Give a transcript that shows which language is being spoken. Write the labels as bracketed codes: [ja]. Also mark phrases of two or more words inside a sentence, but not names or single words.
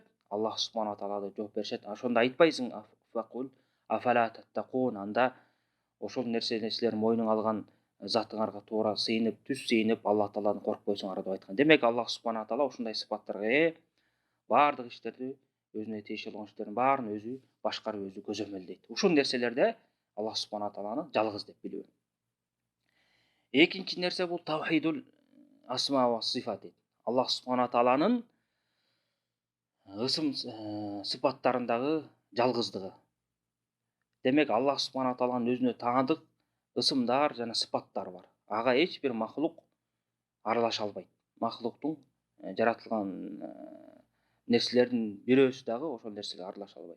[ar] الله سبحانه تعالى [ky] деп жооп беришет. Ошондо айтпайсың, [ar] فقل أفلا تتقون, [ky] анда ошол нерсени силер мойнуңа алган затыңарга туура сыйынып, түз сыйынып, Аллах тааланы коркпойсуңар деп айткан. Демек, [ar] الله سبحانه تعالى [ky] ушундай сыпаттарга баардык иштерди, өзүнө тиешелүү болгон иштердин баарын өзү башкарып, өзү көзөмөлдөйт. Ушул нерселерде [ar] الله سبحانه تعالى [ky] жалгыз деп билүү. Экинчи нерсе бул [ar] توحيد الأسماء والصفات. الله سبحانه تعالى [ky] ысым сыпаттарындагы жалгыздыгы. Демек, [ar] الله سبحانه تعالى [ky] өзүнө таандык ысымдар жана сыпаттар бар. Ага эч бир махлук аралаша албайт. Махлуктун жаратылган нерселердин бирөөсү дагы ошол нерсеге аралаша албайт.